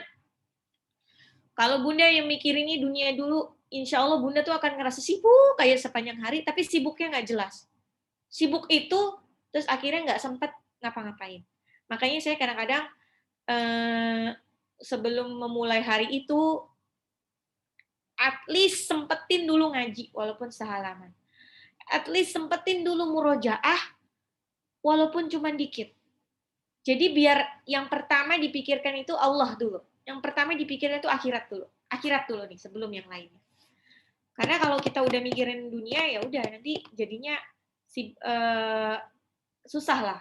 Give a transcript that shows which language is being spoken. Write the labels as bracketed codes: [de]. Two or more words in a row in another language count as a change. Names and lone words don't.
[id] Kalau Bunda yang mikir ini dunia dulu, [ar] إن شاء الله [id] Bunda tuh akan ngerasa sibuk kayak sepanjang hari, tapi sibuknya nggak jelas. Sibuk itu, terus akhirnya nggak sempat ngapa-ngapain. Makanya saya kadang-kadang sebelum memulai hari itu, [en] at least [id] sempetin dulu ngaji, walaupun sehalaman. [en] At least [id] sempetin dulu murojaah, walaupun cuma dikit. Jadi biar yang pertama dipikirkan itu Allah dulu. Yang pertama dipikirkan itu akhirat dulu. Akhirat dulu nih sebelum yang lainnya. Karena kalau kita udah mikirin dunia ya udah nanti jadinya susah lah.